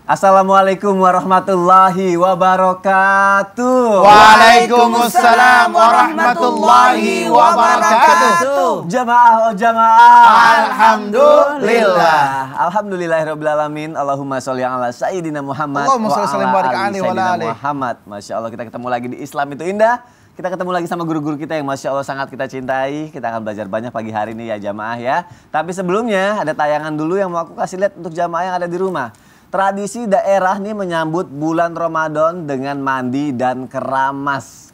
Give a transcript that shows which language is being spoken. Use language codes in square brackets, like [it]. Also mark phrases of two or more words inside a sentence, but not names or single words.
[ar] السلام عليكم ورحمة الله وبركاته. وعليكم السلام ورحمة الله وبركاته. [id] Jamaah jamaah. [ar] Alhamdulillah. الحمد لله رب العالمين. اللهم صل على سيدنا محمد. Allahumma wa sholli ala barik ali عليه و sayyidina alihi. Muhammad. ما شاء الله, [id] kita ketemu lagi di Islam itu indah. Kita ketemu lagi sama guru-guru kita yang [ar] ما شاء الله [id] sangat kita cintai. Kita akan belajar banyak pagi hari ini ya jamaah ya. Tapi sebelumnya ada tayangan dulu yang mau aku kasih lihat untuk jamaah yang ada di rumah. Tradisi daerah nih menyambut bulan Ramadan dengan mandi dan keramas.